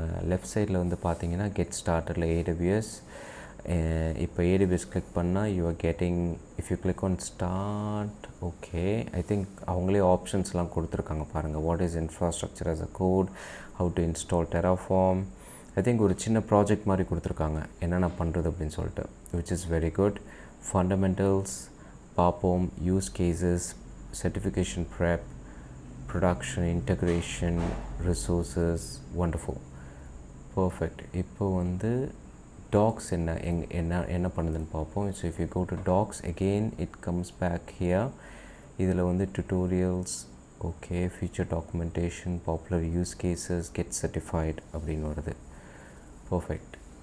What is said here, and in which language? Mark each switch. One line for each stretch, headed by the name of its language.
English: left சைடில்
Tamil: வந்து பார்த்தீங்கன்னா
English: Get ஸ்டார்டடில் AWS. இப்போ AWS click பண்ணால் you are getting, if you click on start, okay, I think
Tamil: அவங்களே ஆப்ஷன்ஸ்லாம் கொடுத்துருக்காங்க பாருங்கள்.
English: What is infrastructure as a code, how to install Terraform.
Tamil: I think ஒரு சின்ன ப்ராஜெக்ட் மாதிரி கொடுத்துருக்காங்க என்னென்ன பண்ணுறது அப்படின்னு சொல்லிட்டு,
English: which is very good. Fundamentals பார்ப்போம், use cases, certification prep, production, integration, resources. Wonderful, perfect.
Tamil: இப்போ வந்து டாக்ஸ் என்ன பண்ணுதுன்னு பார்ப்போம்.
English: So if you go to docs again it comes back here. இதில் வந்து tutorials, okay, future documentation, popular use cases, get certified
Tamil: அப்படின்னு வருது.
English: Perfect.